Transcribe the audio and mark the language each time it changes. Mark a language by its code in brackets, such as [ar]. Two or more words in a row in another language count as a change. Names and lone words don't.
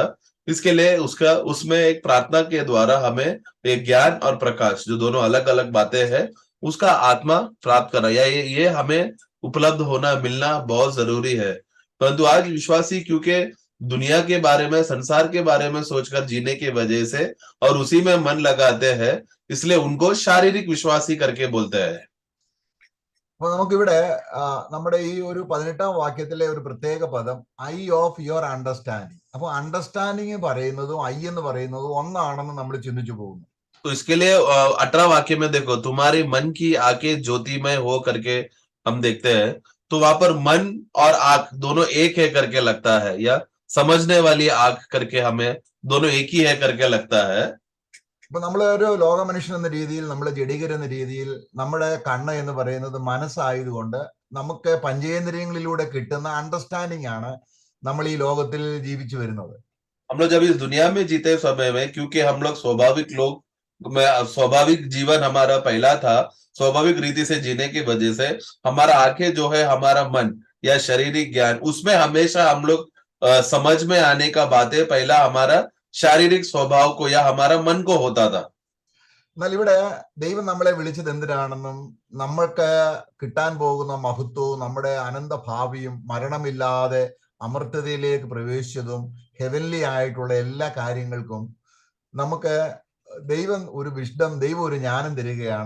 [hi] इसके लिए उसमें एक प्रार्थना के द्वारा हमें एक ज्ञान और प्रकाश जो दोनों अलग अलग बातें हैं उसका आत्मा प्राप्त करना या ये हमें उपलब्ध होना मिलना बहुत जरूरी है। परंतु आज विश्वासी क्योंकि दुनिया के बारे में, संसार के बारे में सोचकर जीने की वजह से और उसी में मन लगाते हैं, इसलिए उनको शारीरिक विश्वासी करके बोलते हैं। [ml] അപ്പൊ നമുക്കിവിടെ നമ്മുടെ ഈ ഒരു 18-ാം വാക്യത്തിലെ ഒരു പ്രത്യേക പദം [en] eye of your understanding. [ml] അപ്പൊ അണ്ടർസ്റ്റാൻഡിങ് പറയുന്നതും ഐ എന്ന് പറയുന്നതും ഒന്നാണെന്ന് നമ്മൾ ചിന്തിച്ചു പോകുന്നു. [hi] तो इसके लिए 18 वाक्य में देखो, तुम्हारे मन की आंखें ज्योतिमय हो करके हम देखते हैं, तो वहां पर मन और आंख दोनों एक है करके लगता है, या समझने वाली आंख करके हमें दोनों एक ही है करके लगता है। [ml] അപ്പൊ നമ്മൾ ഒരു ലോക മനുഷ്യൻ എന്ന രീതിയിൽ, നമ്മൾ ജഡികർ എന്ന രീതിയിൽ നമ്മുടെ കണ്ണ് എന്ന് പറയുന്നത് മനസ്സായതുകൊണ്ട് നമുക്ക് പഞ്ചേന്ദ്രിയങ്ങളിലൂടെ കിട്ടുന്ന അണ്ടർസ്റ്റാൻഡിംഗ് ആണ് നമ്മൾ ഈ ലോകത്തിൽ ജീവിച്ചു വരുന്നത്. [hi] हम लोग जब इस दुनिया में जीते समय में, क्योंकि हम लोग स्वाभाविक जीवन हमारा पहला था, स्वाभाविक रीति से जीने की वजह से हमारा आंखें जो है, हमारा मन या शारीरिक ज्ञान, उसमें हमेशा हम लोग समझ में आने का बातें पहला हमारा शारीरिक स्वभाव को या हमारा मन को होता था। [ml] എന്നാൽ ഇവിടെ ദൈവം നമ്മളെ വിളിച്ചത് എന്തിനാണെന്നും നമ്മൾക്ക് കിട്ടാൻ പോകുന്ന മഹത്വവും നമ്മുടെ അനന്ത ഭാവിയും മരണമില്ലാതെ അമർത്യതയിലേക്ക് പ്രവേശിച്ചതും ഹെവൻലി ആയിട്ടുള്ള എല്ലാ കാര്യങ്ങൾക്കും നമുക്ക് ദൈവം ഒരു വിഷ്ഡം, ദൈവം ഒരു ജ്ഞാനം തരികയാണ്.